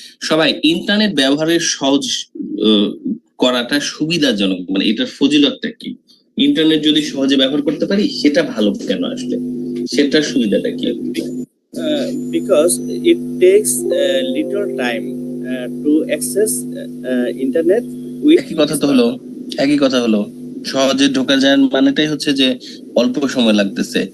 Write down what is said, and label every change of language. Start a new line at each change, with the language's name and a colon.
Bangla: সবাই ইন্টারনেট ব্যবহারের সহজ করাটা সুবিধাজনক, মানে এটার ফজিলতটা কি? ইন্টারনেট যদি সহজে ব্যবহার করতে পারি সেটা ভালো কেন আসলে? সেটার সুবিধাটা কি?
English: Because it takes little time to access internet with
Bangla: একই কথা হলো সহজে ঢোকা যায় মানেটাই হচ্ছে যে অল্প সময় লাগতেছে।